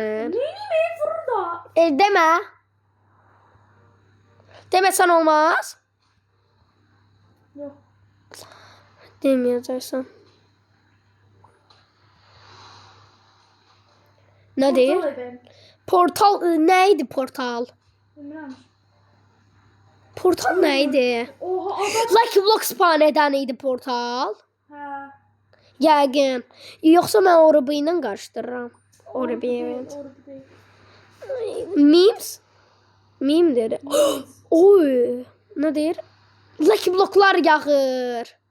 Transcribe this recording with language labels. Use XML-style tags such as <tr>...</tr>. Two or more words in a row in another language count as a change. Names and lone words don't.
<az>Neyini vurur da. Demə. Deməsən olmaz. Yok. Deməyəcəksən. Nə deyir? Portal neydi portal? Bilmirəm. Portal neydi?</az> <tr>Oha adam.</tr> <az>Lucky Block spawn eden idi portal. Hə. Yəqin. Yoxsa mən Orbi ilə qarışdırıram.</az> <tr>Orbi evet. Memes?</tr> <az>Meme dedi. Oy. Nə deyir? Lucky Blocklar yağır.</az>